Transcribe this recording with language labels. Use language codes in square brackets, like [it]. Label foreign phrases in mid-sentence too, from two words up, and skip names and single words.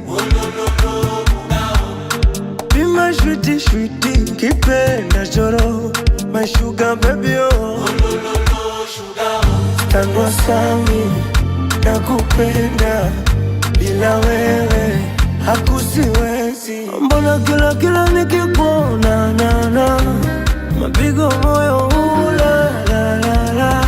[en] Be my sweetie, sweetie, keep it natural, my sugar baby oh. [sw] Tango sami, nakupenda, bila wewe hakusiwezi. Mbona kila nikikuona na mapigo moyo ula la la la.